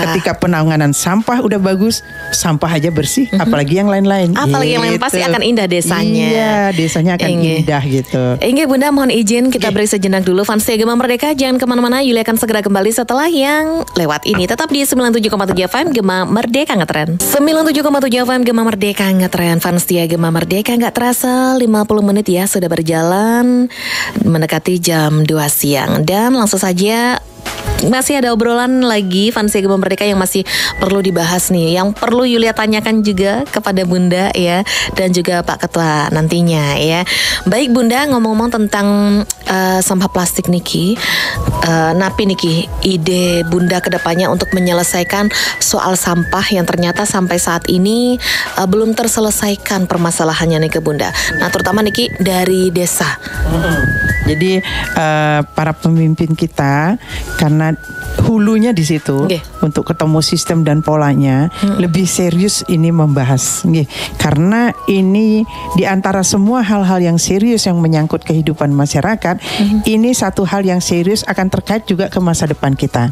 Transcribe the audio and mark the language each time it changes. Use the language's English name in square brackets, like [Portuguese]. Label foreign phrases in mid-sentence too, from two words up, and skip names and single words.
[Indonesian] Ketika penanganan sampah udah bagus, sampah aja bersih, apalagi yang lain-lain. Apalagi yang lain pasti akan indah desanya. Iya, desanya akan indah gitu. Bunda, mohon izin kita beri sejenak dulu. Fans Gema Merdeka, jangan kemana-mana. Yulia akan segera kembali setelah yang lewat ini. Tetap di 97,7 FM Gema Merdeka Ngetren. 97,7 FM Gema Merdeka Ngetren. Fans Gema Merdeka, nggak terasa 50 menit ya sudah berjalan mendekati jam 2 siang. Dan langsung saja masih ada obrolan lagi Fans Gema Merdeka yang masih perlu dibahas nih, yang perlu Yulia tanyakan juga kepada Bunda ya, dan juga Pak Ketua nantinya ya. Baik Bunda, ngomong-ngomong tentang sampah plastik Niki, [Balinese] napi Niki [Indonesian] ide Bunda kedepannya untuk menyelesaikan soal sampah yang ternyata sampai saat ini belum terselesaikan permasalahannya nih ke Bunda. Nah terutama Niki dari desa. Jadi para pemimpin kita karena hulunya di situ untuk ketemu sistem dan polanya lebih serius ini membahas karena ini di antara semua hal-hal yang serius yang menyangkut kehidupan masyarakat, ini satu hal yang serius akan terkait juga ke masa depan kita.